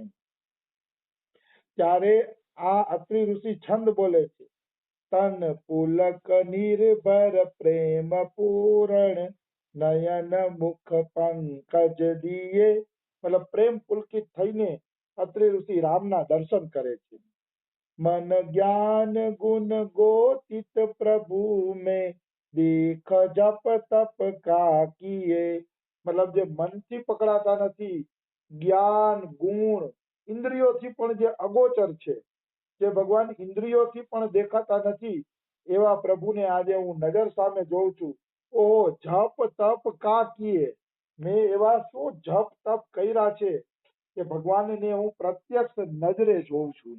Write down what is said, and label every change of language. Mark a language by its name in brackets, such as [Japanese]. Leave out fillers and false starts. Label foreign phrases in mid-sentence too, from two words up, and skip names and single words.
[Gujarati] ત્યારે આ અત્રિ ઋષિ છંદ બોલે છે, [Awadhi] तन पुलक निर्भर प्रेम पूरण नयन मुख पंकज दिये. [Gujarati] મતલબ પ્રેમ પુલકિત થઈને અત્રિ ઋષિ રામના દર્શન કરે છે. [Awadhi] मन ज्ञान गुण गोतित प्रभु में देख जप तप का किए. [Gujarati] મતલબ જે મનથી પકડાતા નથી, જ્ઞાન ગુણ ઇન્દ્રિયોથી પણ જે અગોચર છે, જે ભગવાન ઇન્દ્રિયોથી પણ દેખાતા નથી, એવા પ્રભુને આજે હું નજર સામે જોઉં છું. ઓહો, [Awadhi] जप तप का किए, [Gujarati] મેં એવા શું જપ તપ કર્યા છે કે ભગવાનને હું પ્રત્યક્ષ નજરે જોઉં છું.